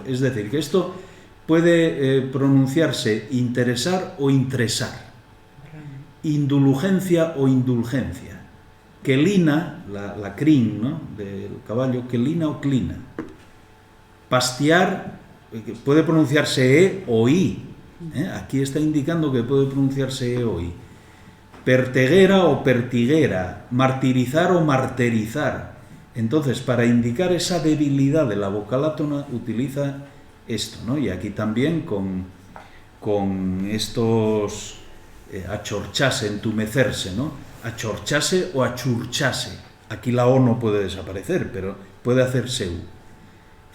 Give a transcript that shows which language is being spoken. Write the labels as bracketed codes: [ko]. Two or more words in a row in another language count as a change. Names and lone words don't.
[es] Es decir, que esto puede pronunciarse interesar o intresar, indulgencia o indulgencia, quelina, la crin, ¿no?, del caballo, quelina o clina. Pastear, puede pronunciarse E o I. Aquí está indicando que puede pronunciarse E o I. Perteguera o pertiguera, martirizar o martirizar. Entonces, para indicar esa debilidad de la vocal átona, utiliza esto, ¿no? Y aquí también con estos achorchase, entumecerse, ¿no? Achorchase o achurchase. Aquí la O no puede desaparecer, pero puede hacerse U.